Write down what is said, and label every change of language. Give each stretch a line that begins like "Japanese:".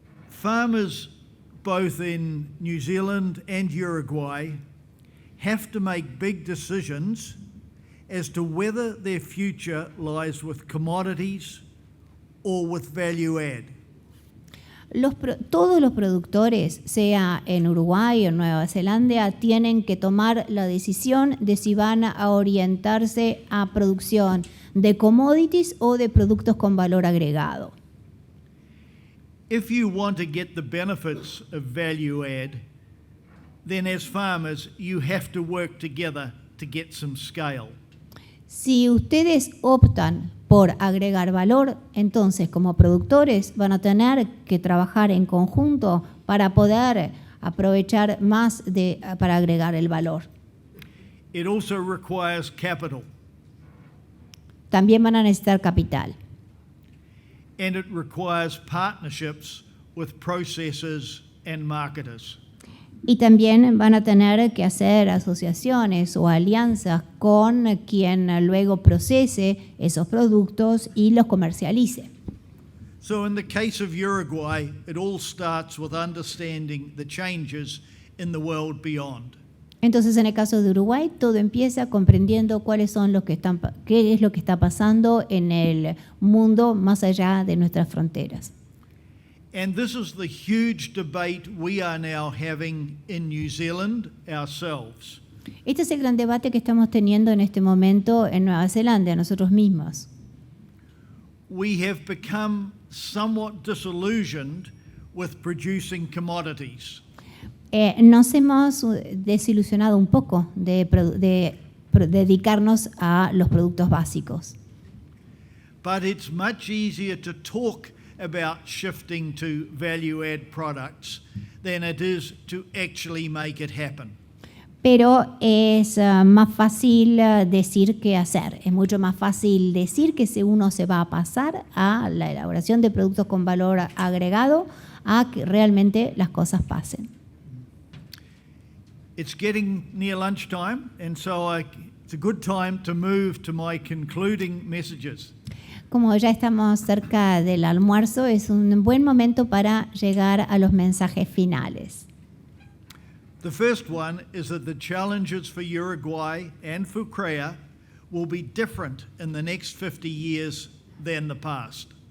English: Farmers both in New Zealand and Uruguay have to make big decisions as to whether their future lies with commodities or with value add.
Spanish: Todos los productores, sea en Uruguay o en Nueva Zelanda, tienen que tomar la decisión de si van a orientarse a producción de commodities o de productos con valor agregado.
English: If you want to get the benefits of value add, then as farmers you have to work together to get some scale.
Spanish: Si ustedes optan por agregar valor, entonces como productores van a tener que trabajar en conjunto para poder aprovechar más para agregar el valor.
English: It also requires capital.
Spanish: También van a necesitar capital.
English: And it requires partnerships with processors and marketers.
Spanish: Y también van a tener que hacer asociaciones o alianzas con quien luego procese esos productos y los comercialice.
English: So in the case of Uruguay, it all starts with understanding the changes in the world beyond.
Spanish: Entonces, en el caso de Uruguay, todo empieza comprendiendo qué es lo que está pasando en el mundo más allá de nuestras fronteras.
English: And this is the huge debate we are now having in New Zealand ourselves.
Spanish: Este es el gran debate que estamos teniendo en este momento en Nueva Zelanda, nosotros mismos.
English: We have become somewhat disillusioned with producing commodities.
Spanish: Nos hemos desilusionado un poco de dedicarnos a los productos básicos.
English: But it's much easier to talk about shifting to value-add products than it is to actually make it happen.
Spanish: Pero es más fácil decir que hacer. Es mucho más fácil decir que si uno se va a pasar a la elaboración de productos con valor agregado a que realmente las cosas pasen.
English: It's getting near lunchtime, and so It's a good time to move to my concluding messages.
Spanish: Como ya estamos cerca del almuerzo, es un buen momento para llegar a los mensajes finales.
English: The first one is that the challenges for Uruguay and Fucrea will be different in the next 50 years than the past.